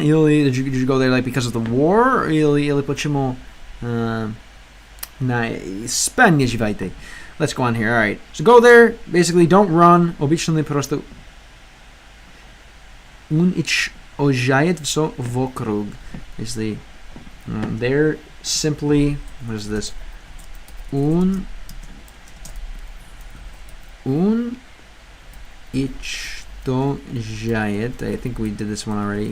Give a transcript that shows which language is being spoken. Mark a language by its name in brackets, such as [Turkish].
[English] Или did you go there like because of the war? [Russian] Или почему на Испании живете? [English] Let's go on here. All right. So go there. Basically, don't run. [Russian] Обычно просто уничтожает все вокруг. [English] Basically, they're simply, what is this? [Russian] Уничтожает. [English] I think we did this one already.